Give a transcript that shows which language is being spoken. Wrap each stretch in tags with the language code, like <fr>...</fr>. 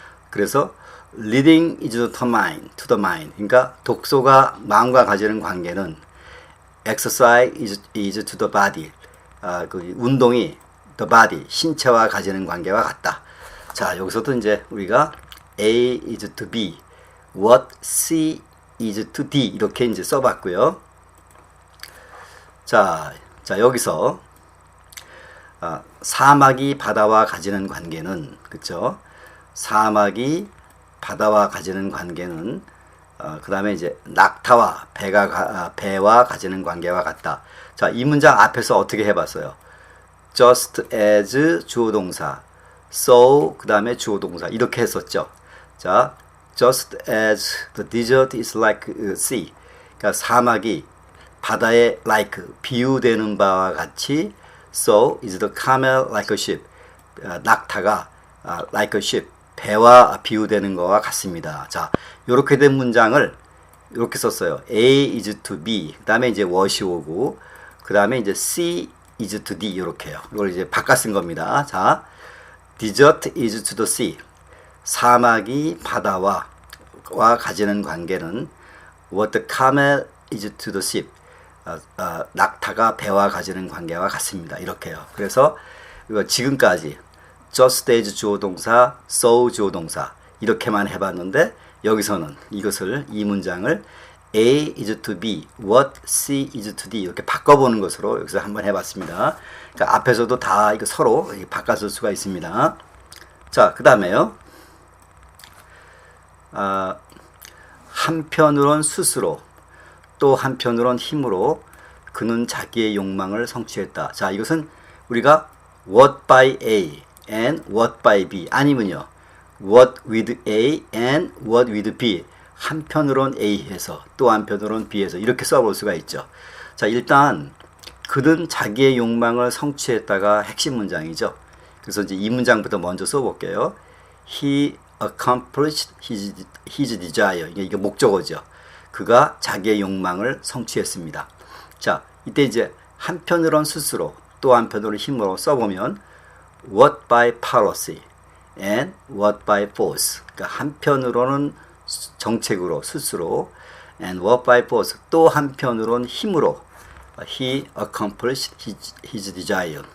<en>그래서 leading is to the mind.</en> <ko>그러니까 독소가 마음과 가지는 관계는</ko> <en>exercise is to the body.</en> <ko>그 운동이</ko> <en>the body,</en> <ko>신체와 가지는 관계와 같다. 자, 여기서도 이제 우리가</ko> <en>A is to B, what C is to D</en> <ko>이렇게 이제 써봤고요. 자, 여기서 사막이 바다와 가지는 관계는 그쵸? 사막이 바다와 가지는 관계는 그 다음에 이제 낙타와 배와 가지는 관계와 같다. 자, 이 문장 앞에서 어떻게 해봤어요? just as 주어 동사, so 그 다음에 주어 동사 이렇게 했었죠.</ko> <en>자, just as the desert is like sea.</en> <ko>그러니까 사막이 바다에 like 비유되는 바와 같이</ko> <en>so is the camel like a ship.</en> <ko>낙타가</ko> <en>like a ship.</en> <ko>배와 비유되는 것과 같습니다. 자, 이렇게 된 문장을 이렇게 썼어요.</ko> <en>A is to B.</en> <ko>그 다음에 이제 what이 오고, 그 다음에 이제</ko> <en>C is to D.</en> <ko>이렇게요. 이걸 이제 바꿔 쓴 겁니다.</ko> <en>자, desert is to the sea.</en> <ko>사막이 바다와 가지는 관계는</ko> <en>what the camel is to the ship.</en> <ko>낙타가 배와 가지는 관계와 같습니다. 이렇게요. 그래서 이거 지금까지 just as 주어 동사, so 주어 동사 이렇게만 해봤는데 여기서는 이 문장을</ko> <en>A is to B, what C is to D</en> <ko>이렇게 바꿔보는 것으로 여기서 한번 해봤습니다. 그러니까 앞에서도 다 이거 서로 바꿔줄 수가 있습니다. 자, 그 다음에요. 한편으론 스스로 또 한편으론 힘으로 그는 자기의 욕망을 성취했다. 자, 이것은 우리가</ko> <en>what by A and what by B</en> <ko>아니면요</ko> <en>what with A and what with B</en> <ko>한편으론 A에서 또 한편으론 B에서 이렇게 써볼 수가 있죠. 자, 일단 그는 자기의 욕망을 성취했다가 핵심 문장이죠. 그래서 이제 이 문장부터 먼저 써볼게요.</ko> <en>He accomplished his desire.</en> <ko>이게 목적어죠. 그가 자기의 욕망을 성취했습니다. 자, 이때 이제 한편으론 스스로 또 한편으론 힘으로 써보면</ko> <en>what by policy and what by force.</en> <ko>그러니까 한편으로는 정책으로 스스로</ko> <en>and what by force</en> <ko>또 한편으로는 힘으로</ko> <en>he accomplished his desire.</en>